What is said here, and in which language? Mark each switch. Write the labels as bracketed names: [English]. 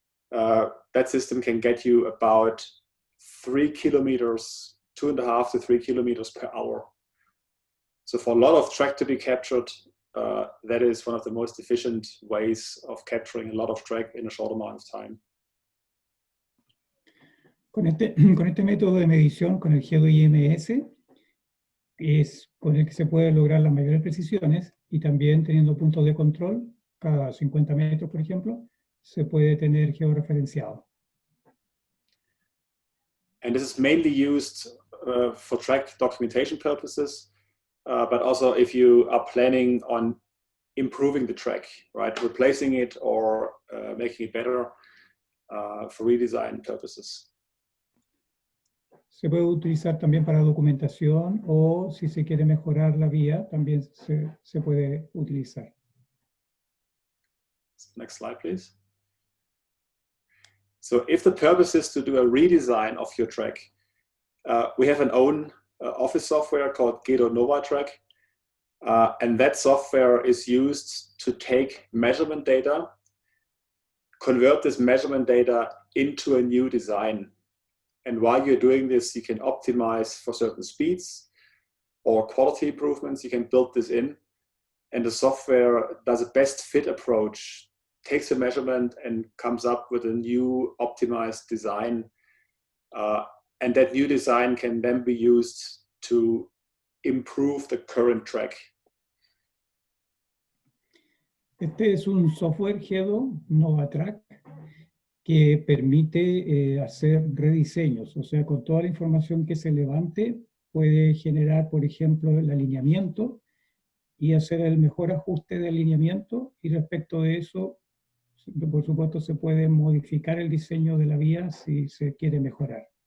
[English] That system can get you about 3 kilometers, 2.5 to 3 kilometers per hour. So for a lot of track to be captured, that is one of the most efficient ways of capturing a lot of track in a short amount of time. [Spanish] Con este método de medición, con el Gato Ims, es con el que se puede lograr las mayores precisiones y también teniendo puntos de control, cada 50 metros, por ejemplo, se puede tener georreferenciado. [English] And this is mainly used for track documentation purposes, but also if you are planning on improving the track, right? Replacing it or making it better for redesign purposes. [Spanish] Se puede utilizar también para documentación o si se quiere mejorar la vía, también se puede utilizar. [English] Next slide, please. So if the purpose is to do a redesign of your track, we have an own office software called Gato Nova Track. And that software is used to take measurement data, convert this measurement data into a new design. And while you're doing this, you can optimize for certain speeds or quality improvements. You can build this in. And the software does a best fit approach, takes a measurement and comes up with a new optimized design. And that new design can then be used to improve the current track. [Spanish] Este es un software Gato Nova Track que permite hacer rediseños, o sea, con toda la información que se levante, puede generar, por ejemplo, el alineamiento y hacer el mejor ajuste de alineamiento, y respecto de eso, por supuesto, se puede modificar el diseño de la vía si se quiere mejorar.